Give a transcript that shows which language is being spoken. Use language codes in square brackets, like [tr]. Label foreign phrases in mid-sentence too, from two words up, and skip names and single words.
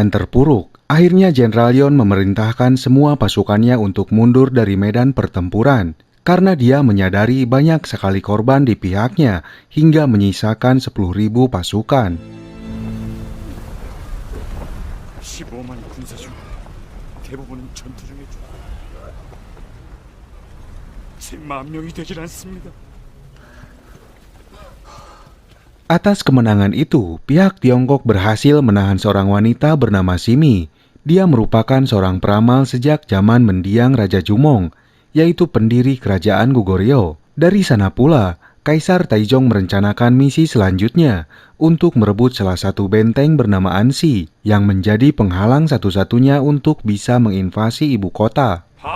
[id] terpuruk, akhirnya Jenderal Yeon memerintahkan semua pasukannya untuk mundur dari medan pertempuran. Karena dia menyadari banyak sekali korban di pihaknya hingga menyisakan 10.000 pasukan. [ko] 15만 군사 중 대부분은 전투 중에 죽었다. 제 10,000명이 되질 않습니다. [id] Atas kemenangan itu, pihak Tiongkok berhasil menahan seorang wanita bernama Simi. Dia merupakan seorang peramal sejak zaman mendiang Raja Jumong, yaitu pendiri kerajaan Goguryeo. Dari sana pula, Kaisar Taizong merencanakan misi selanjutnya untuk merebut salah satu benteng bernama Ansi yang menjadi penghalang satu-satunya untuk bisa menginvasi ibu kota.